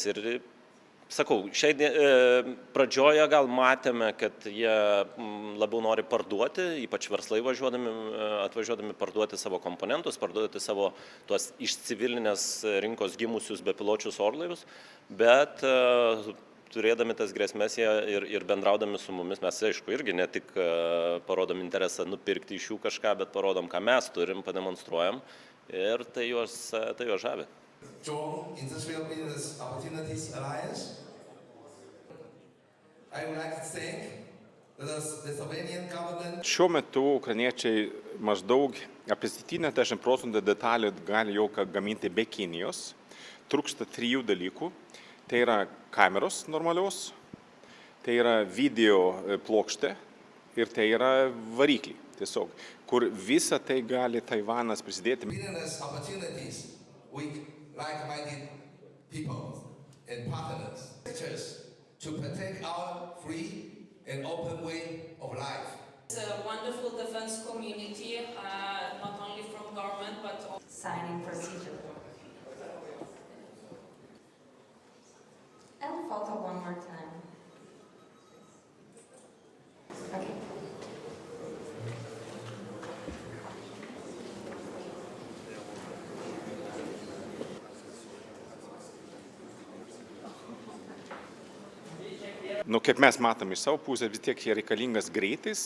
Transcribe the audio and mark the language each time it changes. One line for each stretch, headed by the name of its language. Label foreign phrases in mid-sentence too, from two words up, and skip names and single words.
Lithuanian: Ir sakau, pradžioje gal matėme, kad jie labiau nori parduoti, ypač verslai atvažiuodami parduoti savo komponentus, parduoti savo tuos iš civilinės rinkos gimusius bepiločius orlaivius, bet turėdami tas grėsmės ir bendraudami su mumis, mes aišku irgi ne tik parodom interesą nupirkti iš jų kažką, bet parodom, ką mes turim, pademonstruojam ir tai juos žavi.
English: Join Industrial Business Opportunities Alliance. I would like to thank the Lithuanian government.
Lithuanian: Šiuo metu ukrainiečiai maždaug apie 70% detalių gali jau gaminti be Kinijos. Trūksta 3 dalykų. Tai yra kameros normalios, tai yra video plokštė ir tai yra varikliai. Tiesiog, kur visą tai gali Taivanas prisidėti.
English: Business opportunities with like-minded people and partners to protect our free and open way of life. It's a wonderful defense community, not only from government but also Signing procedure. And photo one more time. Okay.
Lithuanian: Kaip mes matom iš savo pusės, vis tiek reikalingas greitis.